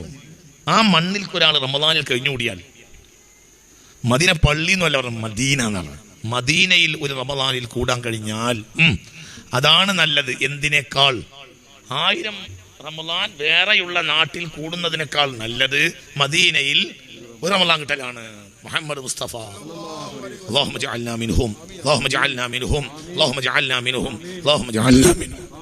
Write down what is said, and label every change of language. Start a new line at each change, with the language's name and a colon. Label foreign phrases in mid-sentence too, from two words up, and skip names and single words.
Malayalam: ആ മണ്ണിൽ ഒരാൾ റമളാനിൽ കഴിഞ്ഞുകൂടിയാൽ, മദീന പള്ളി എന്നല്ല പറഞ്ഞ മദീന എന്നാണ്. മദീനയിൽ ഒരു റമളാനിൽ കൂടാൻ കഴിഞ്ഞാൽ അതാണ് നല്ലത്. എന്തിനേക്കാൾ 1000 റമളാൻ വേറെയുള്ള നാട്ടിൽ കൂടുന്നതിനേക്കാൾ നല്ലത് മദീനയിൽ ഒരു റമളാൻ കിട്ടലാണ്.
Arabic: മുഹമ്മദ് മുസ്തഫ اللهم اجعلنا منهم اللهم اجعلنا منهم اللهم اجعلنا منهم اللهم اجعلنا منهم.